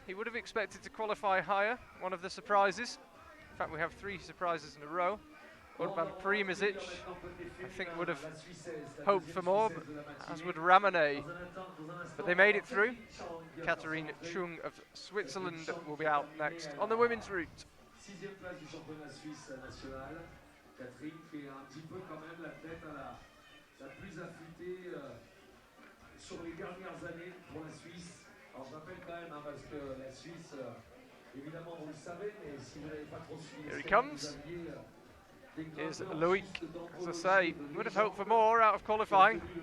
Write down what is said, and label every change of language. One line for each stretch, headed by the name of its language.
English: He would have expected to qualify higher, one of the surprises. In fact, we have 3 surprises in a row. Urban Primozic, I think, would have hoped for more, as would Ramone. But they made it through. Catherine Chung of Switzerland will be out next on the women's route.
French: Sixième place du championnat suisse national. Catherine qui est un petit peu quand même la tête la plus affûtée sur les dernières années pour la Suisse. Alors je rappelle quand même parce que la Suisse, évidemment vous le savez, mais si vous n'avez pas trop suivi,
English: here he comes. Here's Loic. As I say, would have hoped for more out of qualifying.